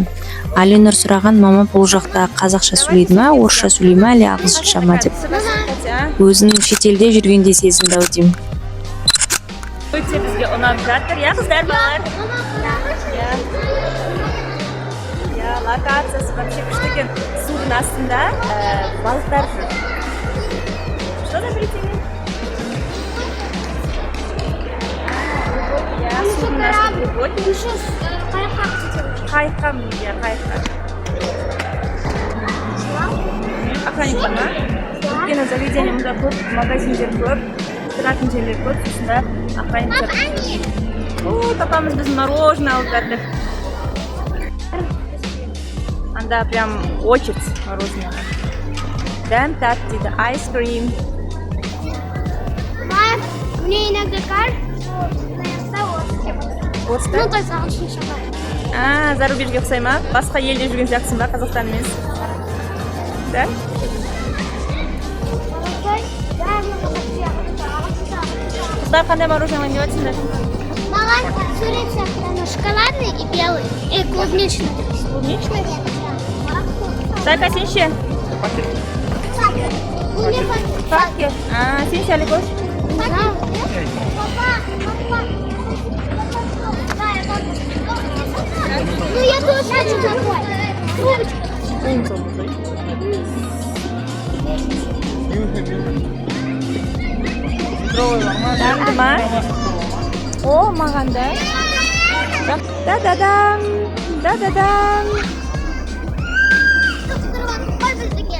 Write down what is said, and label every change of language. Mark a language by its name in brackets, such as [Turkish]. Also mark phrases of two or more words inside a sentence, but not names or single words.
[Kazakh] Алинұр сұраған, мама бұл жақта қазақша сөйлейді ма, орысша сөйлейді ма, әлі ағылшынша ма деп. Өзін шетелде жүргенде сезінді ау деймін. Өте бізге ұнап жатыр, иә қыздар, балалар? Локациясы вообще күшті екен. Судың астында балықтар жүр. [Russian] Что за плетение? Я [Kazakh] судың астында [Russian] глубокий. [Kazakh] Қайыққа мінген, қайыққа. Охранник бар ма? Өйткені заведение мұнда көп, магазиндер көп, тұратын жерлер көп, осында охранниктер. Папамыз біз мороженое алып жатыр. [Russian] Анда прям очередь мороженого. [Kazakh] Дәм тәтті дейді, [English] ice cream. [Russian] Мне иногда кажется, что [Kazakh] орыста? [Russian] Ну, то есть [Kazakh] ағылшын шақырады. Зарубежге ұқсай ма? Басқа елде жүрген сияқтысың ба, Қазақстан емес? [Russian] Да? [Kazakh] Қыздар қандай мороженое деп жатсыңдар? Маған сурет сияқты [Russian] шоколадный и белый, и клубничный. Клубничный? Зайка, [Kazakh] сен ше? Бұл не Пакет. Сен ше, Аликош? [Russian] Ну, я тоже хочу такой. [Kazakh] Дәмді ма? О, маған да. Да-да-дам. Да-да-дам. Қой біздікі.